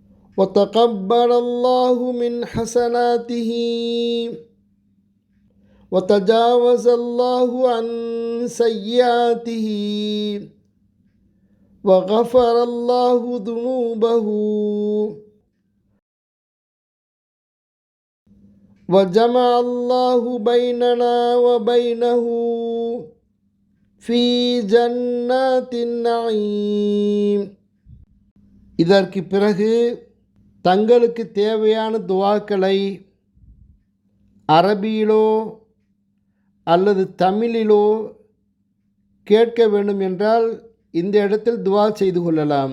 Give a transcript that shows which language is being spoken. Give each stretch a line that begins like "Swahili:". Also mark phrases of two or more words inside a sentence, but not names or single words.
Arabic: وتقبل الله من حسناته وتجاوز الله عن سيئاته وغفر الله ذنوبه وجمع الله بيننا وبينه في جنات النعيم.
Tamil: இதற்கு பிறகு தங்களுக்கு தேவையான துஆக்களை அரபியிலோ அல்லது தமிழிலோ கேட்க வேண்டும் என்றால் இந்த இடத்தில் துஆ செய்து கொள்ளலாம்.